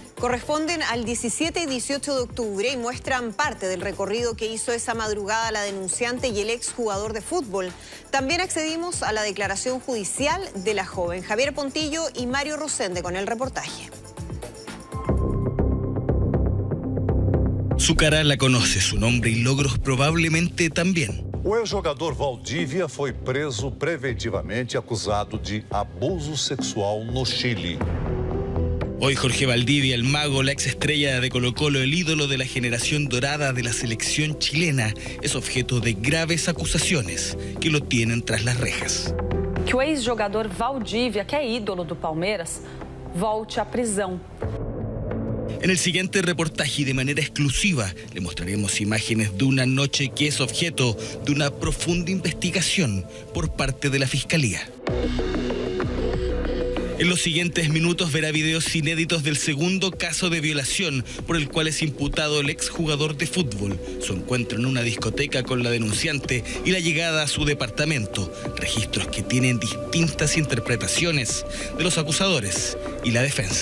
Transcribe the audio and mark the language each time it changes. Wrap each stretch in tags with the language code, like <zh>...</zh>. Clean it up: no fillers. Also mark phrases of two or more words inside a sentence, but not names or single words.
<es>Corresponden al 17 y 18 de octubre y muestran parte del recorrido que hizo esa madrugada la denunciante y el exjugador de fútbol. También accedimos a la declaración judicial de la joven. Javier Pontillo y Mario Rosende con el reportaje. Su cara la conoce, su nombre y logros probablemente también.</es> <pt>O ex-jogador Valdívia foi preso preventivamente acusado de abuso sexual no Chile.</pt> <es>Hoy Jorge Valdivia, el mago, la ex-estrella de Colo-Colo, el ídolo de la generación dorada de la selección chilena, es objeto de graves acusaciones que lo tienen tras las rejas.</es> <pt>Que o ex-jogador Valdívia, que é ídolo do Palmeiras, volte à prisão.</pt> <es>En el siguiente reportaje y de manera exclusiva le mostraremos imágenes de una noche que es objeto de una profunda investigación por parte de la Fiscalía. En los siguientes minutos verá videos inéditos del segundo caso de violación por el cual es imputado el exjugador de fútbol, su encuentro en una discoteca con la denunciante y la llegada a su departamento, registros que tienen distintas interpretaciones de los acusadores y la defensa.</es>